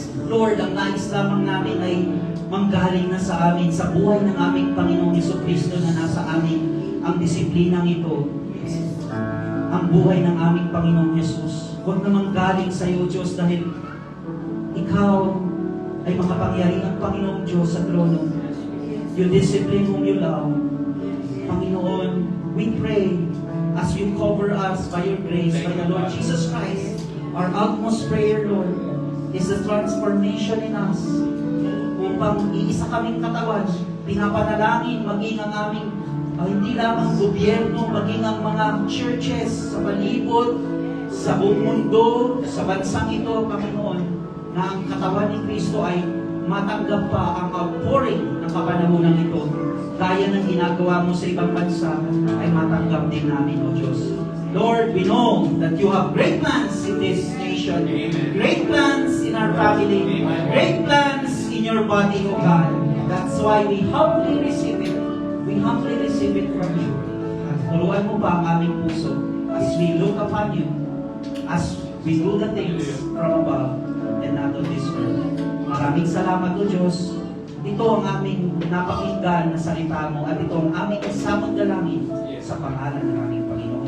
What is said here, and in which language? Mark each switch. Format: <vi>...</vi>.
<tl>Lord, ang nais lamang namin ay manggaling na sa amin, sa buhay ng aming Panginoong Jesucristo na nasa amin ang disiplinang ito. Ang buhay ng aming Panginoong Jesus. Huwag namang galing sa iyo, Diyos, dahil Ikaw ay makapangyarihang Panginoong Diyos sa trono.</tl> <en>You discipline whom you love. Panginoon, we pray as you cover us by your grace, by the Lord Jesus Christ. Our utmost prayer, Lord, is the transformation in us.</en> <tl>Upang iisa kaming katawan, pinapanalangin maging ang aming hindi lamang gobyerno, maging ang mga churches sa palibot, sa buong mundo, sa bansang ito, Panginoon, na ang katawan ni Kristo ay matanggap pa ang outpouring ng kapanahunan ito. Gaya ng ginagawa mo sa ibang bansa, ay matanggap din namin, O Diyos.</tl> <en>Lord, we know that you have great plans in this nation, great plans in our family, great plans in your body, O God. That's why we humbly receive it. We humbly receive it from you.</en> <tl>At turuan mo pa ang aming puso</tl> <en>as we look upon you, as we do the things from above and not of this earth.</en> <tl>Maraming salamat, O Diyos. Ito ang aming napakinggan na salita mo at ito ang aming samang dalangin sa pangalan ng aming Panginoon.</tl>